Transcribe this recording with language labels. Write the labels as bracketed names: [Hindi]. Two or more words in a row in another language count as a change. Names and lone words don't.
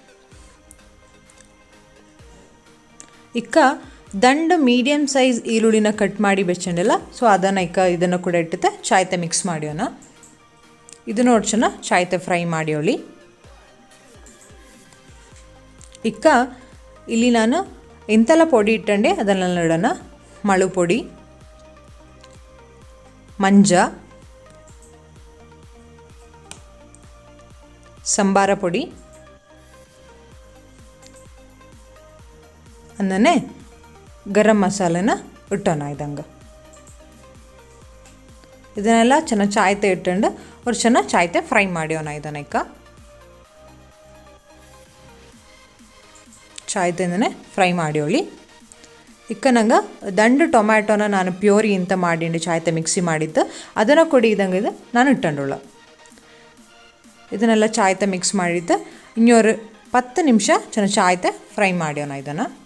[Kodava] ಇಕ್ಕ ದಂಡು [English] medium size [Kodava] ಈರುಳ್ಳಿನ ಕಟ್ ಮಾಡಿ ಬೆಚ್ಚಂಡಿಲ್ಲ ಸೊ ಅದನ್ನು ಇದನ್ನು ಕೂಡ ಇಟ್ಟುತ್ತೆ ಚಾಯ್ತೆ ಮಿಕ್ಸ್ ಮಾಡ್ಯೋಣ ಇದು ನೋಡಿ ಚೆನ್ನಾಗಿ ಚಾಯ್ತೆ ಫ್ರೈ ಮಾಡ್ಯೋಳಿ ಇಕ್ಕ ಇಲ್ಲಿ ನಾನು ಎಂತೆಲ್ಲ ಪೊಡಿ ಇಟ್ಟಂಡೆ ಅದನ್ನೆಲ್ಲ ಇಡೋಣ ಮಳು ಪೊಡಿ ಮಂಜ ಸಂಬಾರ ಪೊಡಿ ಅನ್ನನೆ ಗರಂ ಮಸಾಲೆನ ಇಟ್ಟೋಣ ಇದಂಗೆ ಇದನ್ನೆಲ್ಲ ಚೆನ್ನಾಗಿ ಚಾಯ್ತೆ ಇಟ್ಟಂಡು ಅವ್ರು ಚೆನ್ನಾಗಿ ಚಾಯ್ತೆ ಫ್ರೈ ಮಾಡ್ಯೋಣ ಇದನ್ನಕ್ಕ ಚಾಯ್ತೆಂದನೆ ಫ್ರೈ ಮಾಡ್ಯೋಳಿ ಇಕ್ಕ ನಂಗೆ 2 ಟೊಮ್ಯಾಟೋನ ನಾನು ಪ್ಯೂರಿ ಅಂತ ಮಾಡಿಂಡು ಚಾಯ್ತೆ ಮಿಕ್ಸಿ ಮಾಡಿದ್ದು ಅದನ್ನು ಕೊಡಿ ಇದಂಗೆ ಇದು ನಾನು ಇಟ್ಟಂಡುಳ್ಳ ಇದನ್ನೆಲ್ಲ ಚಾಯ್ತೆ ಮಿಕ್ಸ್ ಮಾಡಿದ್ದು ಇನ್ನೊರು 10 ನಿಮಿಷ ಚೆನ್ನಾಗಿ ಚಾಯ್ತೆ ಫ್ರೈ ಮಾಡ್ಯೋಣ ಇದನ್ನು